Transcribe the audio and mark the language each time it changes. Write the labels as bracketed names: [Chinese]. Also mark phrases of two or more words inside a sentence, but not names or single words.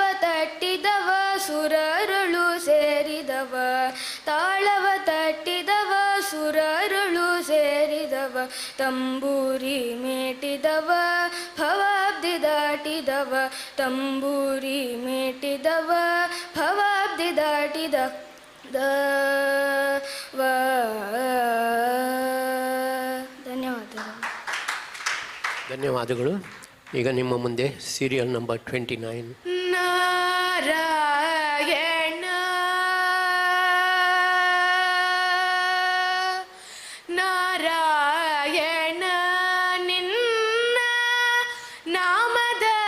[Kannada] ತಟ್ಟಿದವ ಸುರರೊಳು ಸೇರಿದವ, ತಾಳವ ತಟ್ಟಿದವ ಸುರರೊಳು ಸೇರಿದವ, ತಂಬೂರಿ ಮೇಟಿದವ ಭವಾಬ್ದಿ ದಾಟಿದವ, ತಂಬೂರಿ ಮೇಟಿದವ ಭವಾಬ್ದಿ ದಾಟಿದ ಧನ್ಯವಾದಗಳು. ಧನ್ಯವಾದಗಳು. ಈಗ ನಿಮ್ಮ ಮುಂದೆ [English] serial number [Kannada] 29. ನಾರಾಯಣ ನಾರಾಯಣ ನಿನ್ನ ನಾಮದ